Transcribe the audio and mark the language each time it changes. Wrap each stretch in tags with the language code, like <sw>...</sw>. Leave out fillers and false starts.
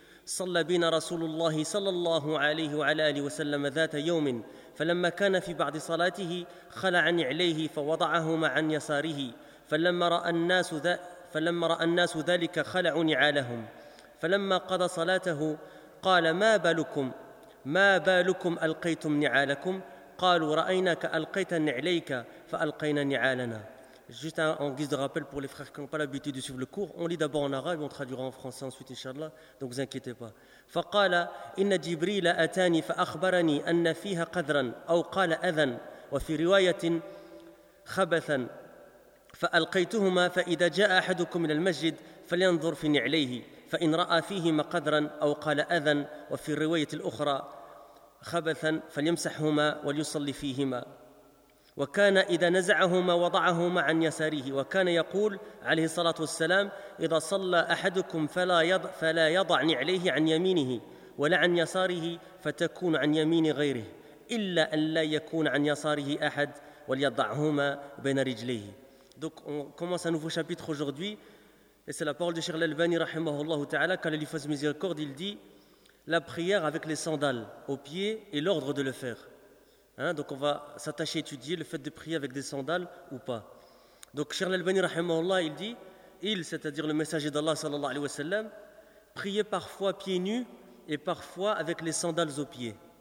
<ar>صلى بنا رسول الله صلى الله عليه وعلى آله وسلم ذات يوم، فلما كان في بعض صلاته خلع نعليه فوضعهما عن يساره، فلما رأى الناس ذلك خلعوا نعالهم، فلما قضى صلاته قال ما بالكم ألقيتم نعالكم؟ قالوا رأيناك ألقيت نعليك فألقينا نعالنا.</ar> <fr>Juste en guise de rappel pour les frères qui n'ont pas l'habitude de suivre le cours, on lit d'abord en arabe, on traduira en français ensuite, inshallah. Donc vous inquiétez pas.</fr> <ar>فقال إن جبريل أتاني فأخبرني أن فيها قذرا أو قال أذى وفي رواية خبثا فألقيتهما، فإذا جاء أحدكم إلى المسجد فلينظر في نعليه فإن رأى فيهما قذرا أو قال أذى وفي الرواية الأخرى خبثا فليمسحهما وليصلي فيهما. وكان إذا نزعهما وضعهما عن يساره، وكان يقول عليه الصلاة والسلام إذا صلى أحدكم فلا يضع نعليه عن يمينه ولا عن يساره فتكون عن يمين غيره إلا أن لا يكون عن يساره أحد وليضعهما بين رجليه.</ar> <fr>Donc on commence un nouveau chapitre aujourd'hui, et c'est la parole de Cheikh Al-Albani</fr> <ar>rahimahullah ta'ala,</ar> <fr>car le livre de miséricorde, il dit la prière avec les sandales aux pieds et l'ordre de le faire. Hein, donc on va s'attacher à étudier le fait de prier avec des sandales ou pas. Donc Cheikh Al-Albani rahimahullah, il dit, c'est-à-dire le messager d'Allah</fr> <ar>sallallahu alayhi wa sallam,</ar> <fr>priait parfois pieds nus et parfois avec les sandales aux pieds.</fr>